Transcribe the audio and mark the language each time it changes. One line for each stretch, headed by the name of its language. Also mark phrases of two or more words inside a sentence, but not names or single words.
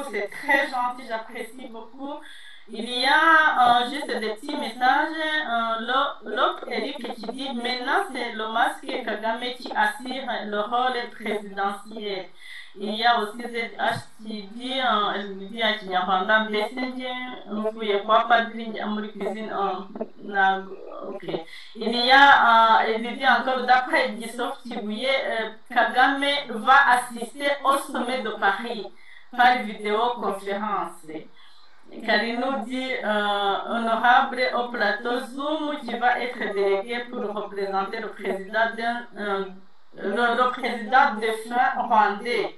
French: C'est très gentil, j'apprécie beaucoup. Il y a juste des petits messages. L'autre Eric qui dit maintenant c'est le masque Kagame qui assure le rôle présidentiel. Il y a aussi ZH qui dit elle dit à Kinyarwanda
Kinyarwanda: Mbesenge mvuye kwa padri muri cuisine ok.
French: Il dit encore d'après Gisof Kibuye Kagame va assister au sommet de Paris par vidéoconférence. Karinou dit honorable au plateau Zoom qui va être délégué pour représenter le président le président défunt rwandais.